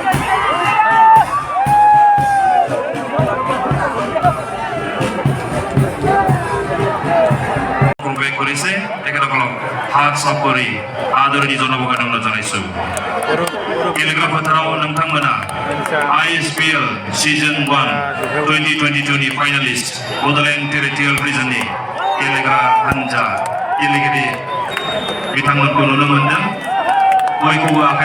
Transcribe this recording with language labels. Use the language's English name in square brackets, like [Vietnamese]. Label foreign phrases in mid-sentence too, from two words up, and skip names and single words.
[Bangla] করেছে এখানে হলো হাত সাফ করে আদরণীয় জনগণকে জানাইছো [Bodo] এলাকা फोथाराव नोंथांमोना ISPL Season 1 2022 नि फाइनालिस्ट बड'लेण्ड टेरिटरियेल रिजननि एलेगा हानजा गेलेगिरि बिथांमोनखौ नुनो मोनदों बयखौबो आखाइ